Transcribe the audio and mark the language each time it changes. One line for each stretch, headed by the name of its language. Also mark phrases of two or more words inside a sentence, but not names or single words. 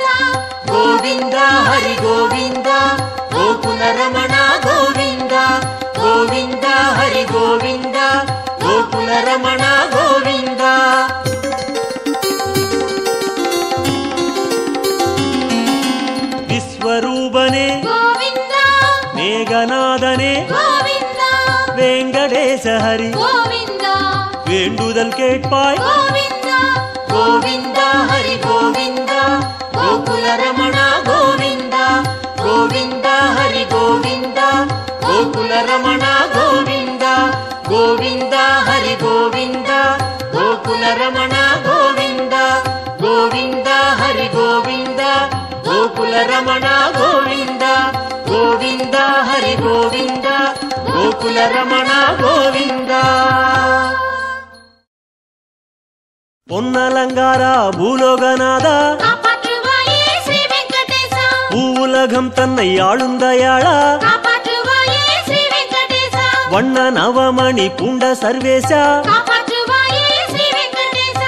Kannada: ಗೋವಿಂದ ಹರಿ ಗೋವಿಂದ ಗೋಕುಲ ರಮಣ ಗೋವಿಂದ ಗೋವಿಂದ ಹರಿ ಗೋವಿಂದ ಗೋಕುಲ ರಮಣ ಗೋವಿಂದ. ವಿಶ್ವರೂಪನೆ ಗೋವಿಂದ ಮೇಘನಾದನೆ ಗೋವಿಂದ ವೆಂಕಟೇಶ ಹರಿ ಗೋವಿಂದ
Tamil: வேண்டுதல் கேட்பாய்
Kannada: ಗೋವಿಂದ ಗೋವಿಂದ ಹರಿ ಗೋವಿಂದ ಗೋಕುಲ ರಮಣ ಗೋವಿಂದ ಗೋವಿಂದ ಹರಿ ಗೋವಿಂದ ಗೋಕುಲ ರಮಣ ಗೋವಿಂದ ಗೋವಿಂದ ಹರಿ ಗೋವಿಂದ ಗೋಕುಲ ರಮಣ ಗೋವಿಂದ ಗೋವಿಂದ ಹರಿ ಗೋವಿಂದ ಗೋಕುಲ ರಮಣ ಗೋವಿಂದ ಗೋವಿಂದ ಹರಿ ಗೋವಿಂದ ಗೋಕುಲ ರಮಣ ಗೋವಿಂದ.
Tamil: பொன்னலங்கார பூலோகநாதா காப்பாற்றுவாயே ஸ்ரீ வெங்கடேசா பூவுலகம் தன்னை ஆளும் தயாளா காப்பாற்றுவாயே ஸ்ரீ வெங்கடேசா வண்ண நவமணி பூண்ட சர்வேசா காப்பாற்றுவாயே ஸ்ரீ வெங்கடேசா